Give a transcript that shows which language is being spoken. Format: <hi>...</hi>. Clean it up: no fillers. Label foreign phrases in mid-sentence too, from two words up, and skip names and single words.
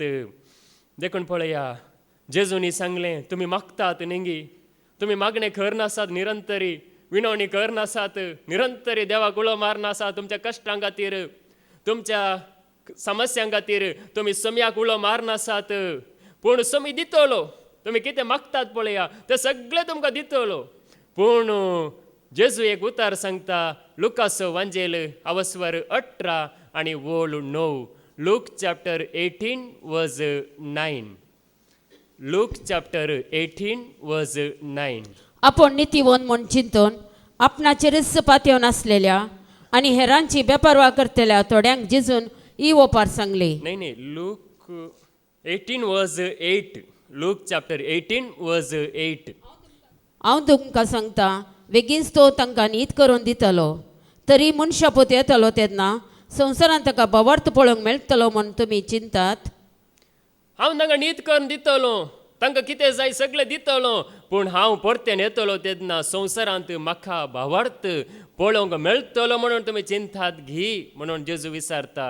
<kok>देखून पळया, जेजूनी सांगलें, तुमी मागतात नेंगी, तुमी मागणे करनासात निरंतरी, विनवणी करनासात निरंतरी, देवाक उलो मारनासात तुमच्या कश्टां खातीर, तुमच्या समस्यां खातीर तुमी सम्याक उलो मारनासात. पूण समी दितलो. तुमी कितें मागतात पळया तें सगळें तुमकां दितलो. पूण जेजू एक उतार सांगता, लुकास वांजेल अवस्वर 18 आनी वोळ 9.</kok> <en>Luke chapter 18 verse 9. Luke chapter 18 verse 9.</en> <kok>आपण नितीवन म्हूण चिंतून आपणाचेरच पातयेवन आसलेल्या आनी हेरांची बेपरवा करतल्या थोड्यांक जेजून ही ओपार सांगली.</kok> <en>नाही, Luke 18 verse 8. Luke chapter 18 verse 8.</en> <kok>हांव तुमकां सांगता, बेगीनच तो तांकां न्हीद करून दितलो. तरी मनशा पोत येतलो तेन्ना संवसारांत ताका भवार्थ पळोवंक मेळटलो म्हूण तुमी चिंतात. हांव तांकां न्हीद करून दितलो, तांकां कितें जाय सगळें दितलो. पूण हांव परतेन येतलो तेन्ना संवसारांत म्हाका भावार्थ पळोवंक मेळटलो म्हणून तुमी चिंतात घी म्हणून जेजू विचारता.</kok>